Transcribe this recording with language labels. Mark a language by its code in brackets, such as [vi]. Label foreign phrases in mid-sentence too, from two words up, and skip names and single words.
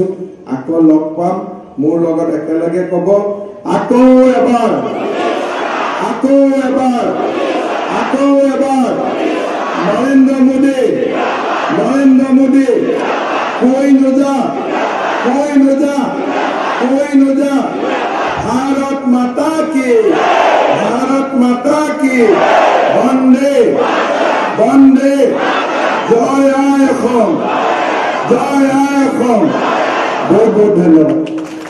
[as] আকৌ লগ পাম, মোৰ লগত একেলগে ক'ব, আকৌ এবাৰ, আকৌ এবাৰ, আকৌ এবাৰ নৰেন্দ্ৰ মোদী, নৰেন্দ্ৰ মোদী, কুইনুজা, কুইনুজা, কুইনুজা। [hi] भारत माता की, भारत माता की, वंदे वंदे, [as] জয় আই অসম, জয় আই অসম। [hi] बहुत बहुत धन्यवाद।